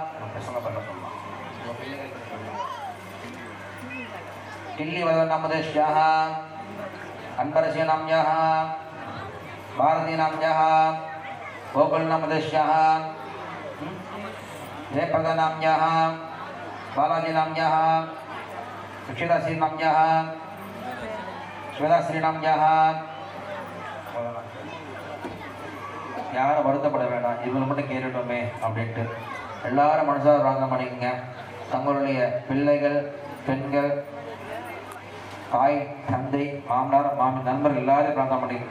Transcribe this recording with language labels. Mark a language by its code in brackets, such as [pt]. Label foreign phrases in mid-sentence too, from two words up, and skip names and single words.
[sa] टिल्लिवदनामदस्याः अन्बरस्यनाम्याः भारतीनाम्याः गोकुलनामदस्याः जयप्रदनाम्याः बालाजीनाम्याः सुक्षिताश्रीनाम्याः श्वेताश्रीनाम्याः [ta] யாரும் வருத்தப்பட வேண்டாம், இவங்க மட்டும் கேட்டுட்டோமே அப்படின்ட்டு எல்லாரும் மனசார பிரார்த்தனை பண்ணிக்கங்க. தங்களுடைய பிள்ளைகள், பெண்கள், தாய், தந்தை, மாமனார், மாமி, நண்பர்கள் எல்லாரும் பிரார்த்தனை பண்ணிக்கங்க.